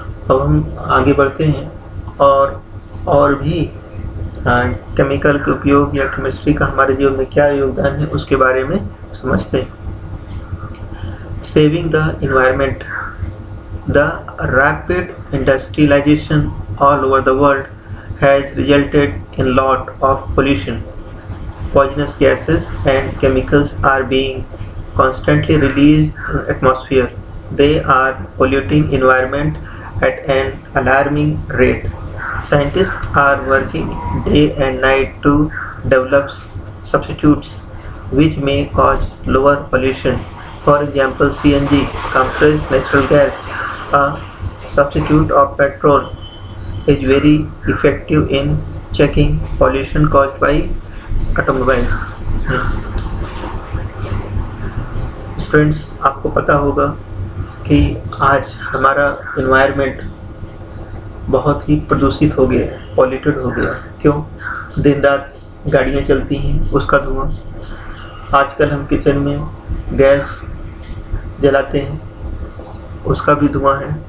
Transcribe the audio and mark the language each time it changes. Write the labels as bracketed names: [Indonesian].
[Hindi] अब हम आगे बढ़ते हैं और भी केमिकल के उपयोग या केमिस्ट्री का हमारे जीवन में क्या योगदान है उसके बारे में समझते हैं। Saving the environment, the rapid industrialisation all over the world [English] has resulted in lot of pollution. Poisonous gases and chemicals are being constantly released in atmosphere. They are polluting environment at an alarming rate. Scientists are working day and night to develop substitutes which may cause lower pollution. For example, CNG, compressed natural gas, a substitute of petrol, is very effective in checking pollution caused by automobiles. [Hindi] Friends, आपको पता होगा कि आज हमारा environment बहुत ही प्रदूषित हो गया, पॉल्यूटेड हो गया। क्यों? दिन रात गाड़ियाँ चलती हैं, उसका धुआं। आजकल हम किचन में गैस जलाते हैं, उसका भी धुआं है।